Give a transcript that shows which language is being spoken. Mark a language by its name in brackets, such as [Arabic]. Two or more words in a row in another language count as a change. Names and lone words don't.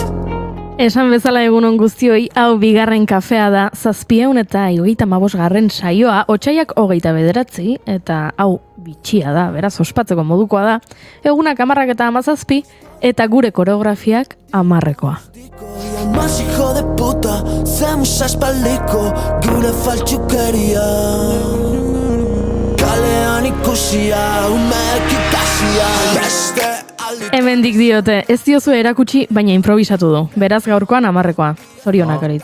[Basque] Esan bezala egunon guztioi, hau bigarren kafea da, 735 saioa, otsaiak 29, eta hau bitxia da, beraz ospatzeko modukoa da, egunak 10 eta 17, eta gure koreografiak 10-ekoa. [Spanish] Más hijo de puta, [Basque] zemos aspaldiko gure faltsukeria Kalean ikusia, umeek ikasia Beste Hemendik diote, ez diozu erakutsi, baina improvisatu du. Beraz gaurkoan 10-ekoa. Zorionak, Aritz.